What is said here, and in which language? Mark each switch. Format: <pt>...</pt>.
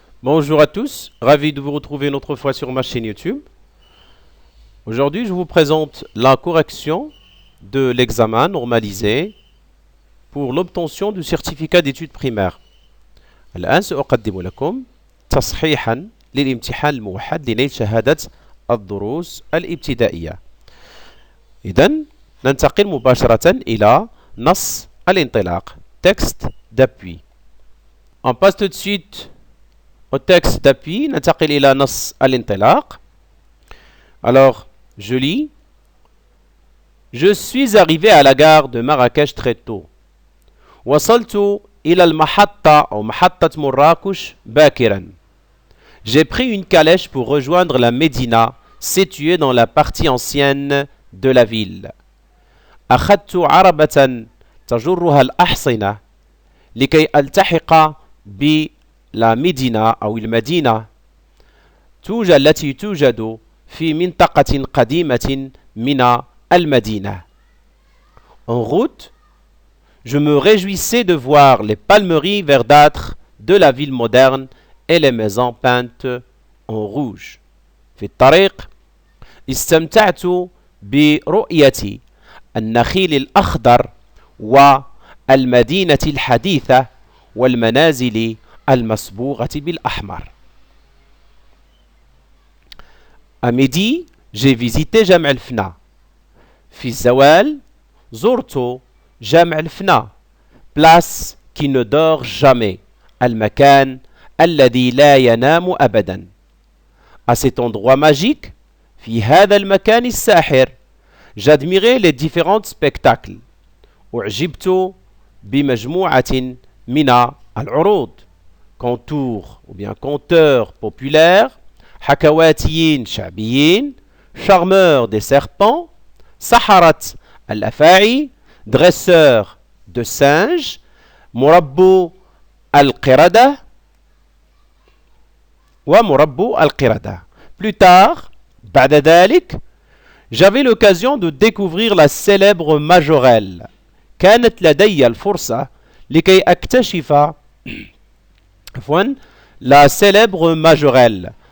<fr>Bonjour à tous, ravi de vous retrouver une autre fois sur ma chaîne YouTube. Aujourd'hui, je vous présente la correction de l'examen normalisé pour l'obtention du certificat d'études primaires.</fr> <ar>الآن سأقدم لكم تصحيحا للامتحان الموحد لنيل شهادة الدروس الابتدائية. إذن ننتقل مباشرة إلى نص الانطلاق</ar> <fr>texte d'appui. On passe tout de suite au texte d'appui,</fr> <ar>ننتقل إلى نص الانطلاق.</ar> <fr>Alors, je lis. Je suis arrivé à la gare de Marrakech très tôt.</fr> <ar>وصلت إلى المحطة أو محطة مراكش باكرا.</ar> <fr>J'ai pris une calèche pour rejoindre la Médina, située dans la partie ancienne de la ville.</fr> <ar>أخذت عربة تجرها الأحصنة لكي ألتحق بلا مدينة أو المدينة التي توجد في منطقة قديمة من المدينة.</ar> <fr>En route, je me réjouissais de voir les palmeries verdâtres de la ville moderne et les maisons peintes en rouge.</fr> <ar>في الطريق استمتعت برؤية النخيل الأخضر والمدينة الحديثة والمنازل المصبوغة بالأحمر.</ar> <fr>À midi, j'ai visité جامع الفنا.</fr> <ar>في الزوال زرت جامع الفنا,</ar> <fr>place qui ne dort jamais,</fr> <ar>المكان الذي لا ينام أبدا.</ar> <fr>À cet endroit magique,</fr> <ar>في هذا المكان الساحر,</ar> <fr>j'admirais les différents spectacles.</fr> <ar>أعجبت بمجموعة من العروض,</ar> <fr>contours ou bien conteurs populaires,</fr> <ar>حكواتيين شعبيين,</ar> <fr>charmeurs des serpents,</fr> <ar>سحرة الأفاعي,</ar> <fr>dresseurs de singes,</fr> <ar>مربو القردة ومربو القردة.</ar> <fr>Plus tard,</fr> <ar>بعد ذلك,</ar> <fr>j'avais l'occasion de découvrir la célèbre majorelle.</fr> <ar>كانت لدي الفرصة لكي أكتشف</ar> <fr>la célèbre majorelle.</fr>